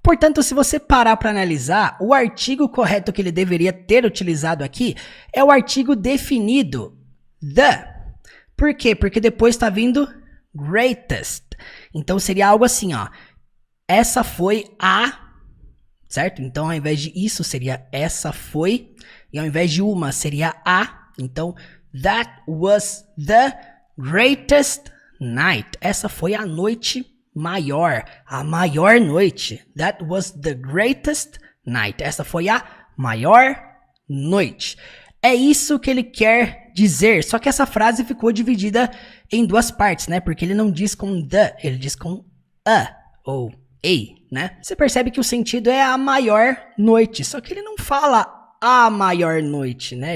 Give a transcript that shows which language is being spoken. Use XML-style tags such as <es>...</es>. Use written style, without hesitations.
<pt>Portanto, se você parar para analisar, o artigo correto que ele deveria ter utilizado aqui é o artigo definido, the. Por quê? Porque depois está vindo greatest. Então seria algo assim, essa foi a, certo? Então ao invés de isso seria essa foi, e ao invés de uma seria a.</pt> <en>Então, that was the greatest night.</en> <pt>Essa foi a noite maior, a maior noite.</pt> <en>That was the greatest night.</en> <pt>Essa foi a maior noite. É isso que ele quer dizer, só que essa frase ficou dividida em duas partes, né? Porque ele não diz com the, ele diz com a ou a, né? Você percebe que o sentido é a maior noite, só que ele não fala a maior noite, né?</pt>